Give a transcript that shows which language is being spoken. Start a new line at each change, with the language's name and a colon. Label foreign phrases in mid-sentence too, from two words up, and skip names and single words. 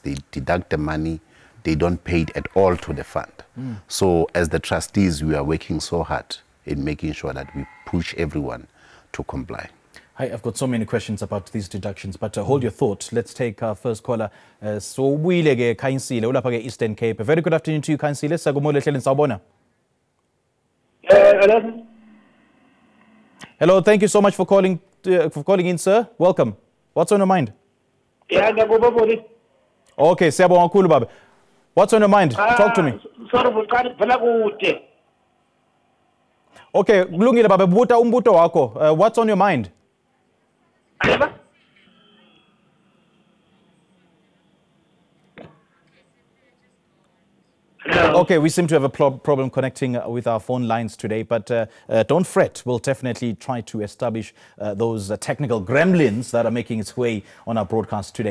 English: They deduct the money, they don't pay it at all to the fund. So as the trustees, we are working so hard in making sure that we push everyone to comply. Hi, I've got so many questions about these deductions, but hold your thought. Let's take our first caller.
Zulu: So ubuyile ke Khanyisile ulapha ke Eastern Cape.
English: Very good afternoon to you, Khanyisile.
Zulu: Sakumole ehleleni sawubona.
English: Hello. Hello, thank you so much for calling in, sir. Welcome. What's on your mind? Yeah,
Zulu: ngiyakubona. Okay, siyabonga kakhulu baba.
English: What's on your mind? Talk to me. Sorry,
Zulu: vuqani phela kude. Okay, kulungile baba, buta umbuto wakho.
English: What's on your mind?
Zulu: Ayeba?
English: Okay, we seem to have a problem connecting with our phone lines today, but don't fret. We'll definitely try to establish those technical gremlins that are making its way on our broadcast today.